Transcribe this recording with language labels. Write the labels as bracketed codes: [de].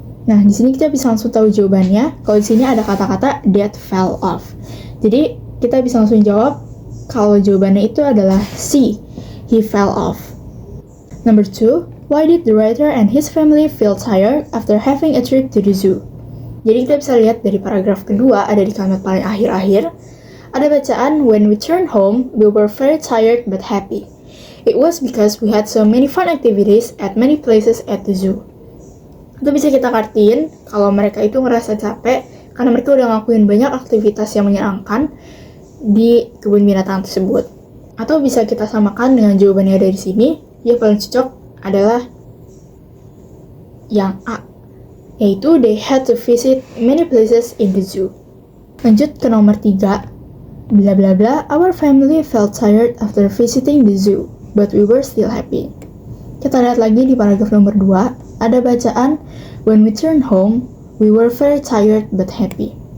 [id] Nah, di sini kita bisa langsung tahu jawabannya. Kalau di sini ada kata-kata [en] Dad fell off. [id] Jadi kita bisa langsung jawab kalau jawabannya itu adalah C, [en] he fell off. Number 2, why did the writer and his family feel tired after having a trip to the zoo? [id] Jadi kita bisa lihat dari paragraf kedua, ada di kalimat paling akhir-akhir, ada bacaan, [en] when we turned home, we were very tired but happy. It was because we had so many fun activities at many places at the zoo. [id] Itu bisa kita artiin kalau mereka itu ngerasa capek karena mereka udah ngelakuin banyak aktivitas yang menyenangkan di kebun binatang tersebut. Atau bisa kita samakan dengan jawabannya dari sini, yang paling cocok adalah yang A, yaitu [en] they had to visit many places in the zoo. [id] Lanjut ke nomor 3, bla bla [en] bla, our family felt tired after visiting the zoo, but we were still happy. [id] Kita lihat lagi di paragraf nomor 2, ada bacaan, [en] when we turned home, we were very tired but happy.